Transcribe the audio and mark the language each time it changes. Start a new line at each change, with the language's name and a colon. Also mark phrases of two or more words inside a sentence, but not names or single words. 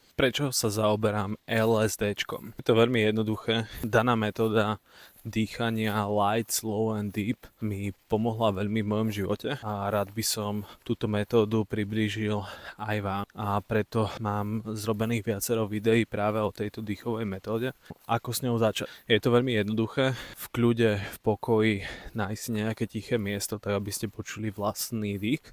Slovak: Prečo sa zaoberám LSDčkom? Je to veľmi jednoduché. Daná metóda dýchania
English: light, slow and deep
Slovak: mi pomohla veľmi v mojom živote a rád by som túto metódu priblížil aj vám. A preto mám zrobených viacero videí práve o tejto dýchovej metóde. Ako s ňou začať? Je to veľmi jednoduché. V kľude, v pokoji nájsť si nejaké tiché miesto, tak aby ste počuli vlastný dých.